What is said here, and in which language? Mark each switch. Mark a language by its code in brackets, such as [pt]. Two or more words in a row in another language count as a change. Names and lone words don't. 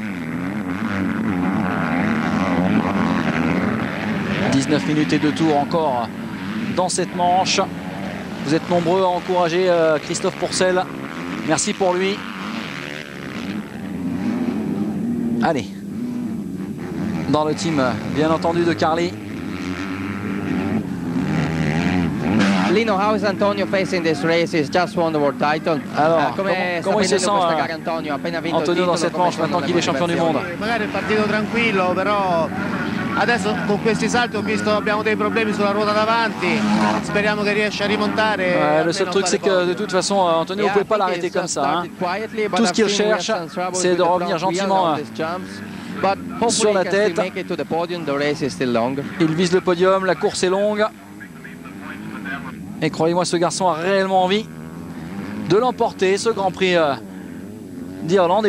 [fr] 19 minutes et 2 tours encore dans cette manche. Vous êtes nombreux à encourager Christophe Pourcel. Merci pour lui. Allez. Dans le team, bien entendu, de Carly. [en] Lino, how is Antonio facing this race? He's just won the world title. [fr] Alors, comment il se sent Antonio dans cette manche maintenant qu'il est champion du monde? [it] Magari il partito tranquillo, però adesso con questi salti ho visto abbiamo dei problemi sulla ruota davanti. Speriamo che riesca a rimontare. [fr] Ouais, le seul truc c'est que de toute façon Antonio, vous ne pouvez pas l'arrêter comme ça. Hein. Tout ce qu'il cherche, c'est de revenir gentiment sur la tête. Il vise le podium, la course est longue. Et croyez-moi, ce garçon a réellement envie de l'emporter, ce Grand Prix d'Irlande.